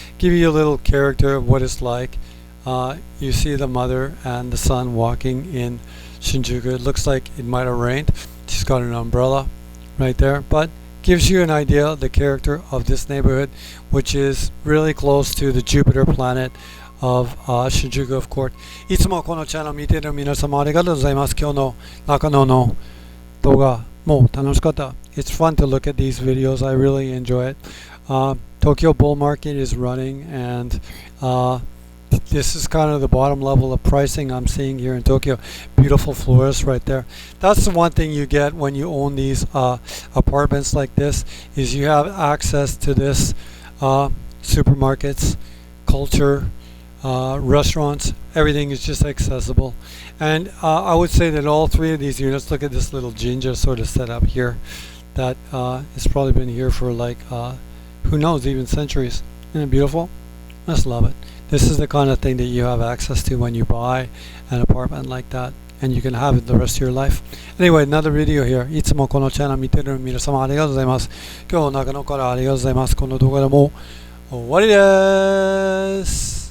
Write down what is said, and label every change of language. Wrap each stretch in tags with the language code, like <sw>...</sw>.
<en>Give you a little character of what it's like. You see the mother and the son walking in Shinjuku. It looks like it might have rained. She's got an umbrella right there, but gives you an idea of the character of this neighborhood, which is really close to the Jupiter planet of Shinjuku, of course.</en> <ja>いつもこのチャンネル見ている皆様ありがとうございます。今日の中野の動画も楽しかった。</ja> <en>It's fun to look at these videos. I really enjoy it. Tokyo Bull Market is running, and this is kind of the bottom level of pricing I'm seeing here in Tokyo. Beautiful florists right there. That's the one thing you get when you own these apartments like this, is you have access to this supermarkets, culture, restaurants. Everything is just accessible. And I would say that all three of these units, look at this little jinja sort of set up here that has probably been here for like who knows, even centuries. Isn't it beautiful? Just love it. This is the kind of thing that you have access to when you buy an apartment like that, and you can have it the rest of your life. Anyway, another video here.</en> <ja>いつもこのチャンネル見てる皆様ありがとうございます。今日中野からありがとうございます。この動画でも終わりです。</ja>